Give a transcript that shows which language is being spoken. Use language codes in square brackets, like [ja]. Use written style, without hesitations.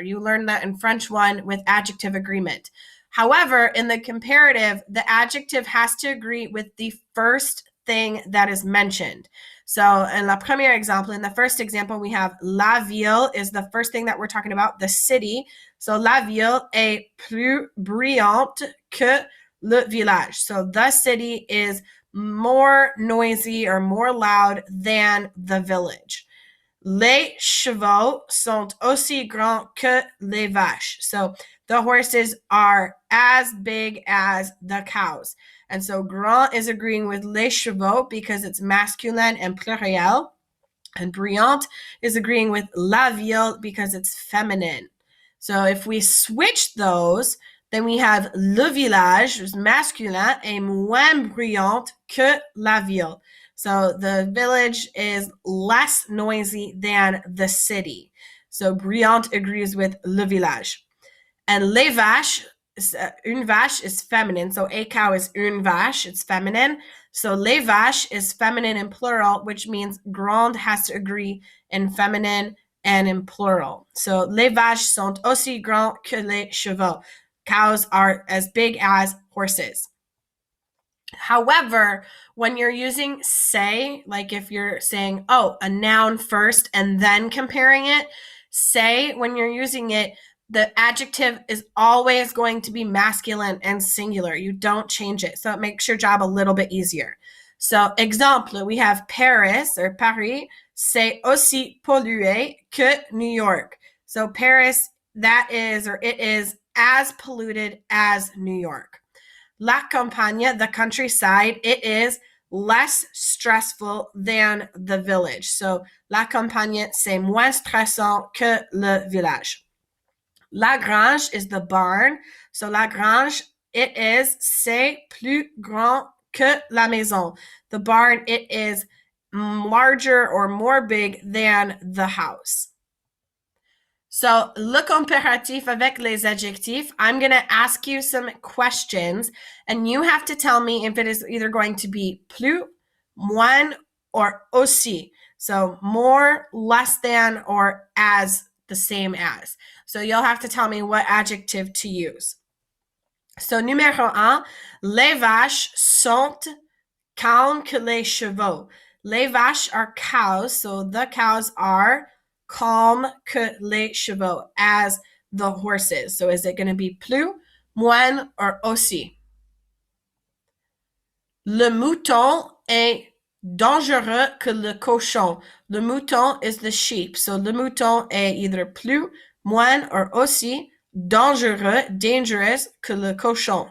[en] You learned that in French 1 with adjective agreement. However, in the comparative, the adjective has to agree with the first thing that is mentioned. So in la première example, in the first example, we have la ville is the first thing that we're talking about, the city. [fr] So la ville est plus bruyante que le village. [en] So the city is more noisy or more loud than the village. [fr] Les chevaux sont aussi grands que les vaches. [en] So the horses are as big as the cows. And so grand is agreeing with les chevaux because it's masculine and pluriel. And bruyante is agreeing with la ville because it's feminine. So if we switch those, then we have le village, which is masculin, [fr] est moins bruyante que la ville. [en] So the village is less noisy than the city. So bruyante agrees with le village. And les vaches, une vache is feminine. So a cow is une vache, it's feminine. So les vaches is feminine in plural, which means grande has to agree in feminine and in plural. [fr] So les vaches sont aussi grands que les chevaux. [en] Cows are as big as horses. However, when you're using say, like if you're saying, oh, a noun first and then comparing it, say when you're using it, the adjective is always going to be masculine and singular. You don't change it. So it makes your job a little bit easier. So, exemple, we have Paris or [fr] Paris, c'est aussi pollué que New York. [en] So Paris, that is, or it is as polluted as New York. La campagne, the countryside, it is less stressful than the village. [fr] So la campagne, c'est moins stressant que le village. La grange [en] is the barn. [fr] So la grange, [en] it is, [fr] c'est plus grand que la maison. [en] The barn, it is larger or more big than the house. So, [fr] le comparatif avec les adjectifs, [en] I'm going to ask you some questions, and you have to tell me if it is either going to be plus, moins, or aussi. So, more, less than, or as, the same as. So, you'll have to tell me what adjective to use. [fr] So, numéro 1, les vaches sont calmes que les chevaux. [en] Les vaches are cows, so the cows are calm que les chevaux, as the horses. So is it going to be plus, moins, or aussi? [fr] Le mouton est dangereux que le cochon. [en] Le mouton is the sheep. So le mouton est either plus, moins, or aussi dangereux, dangerous que le cochon.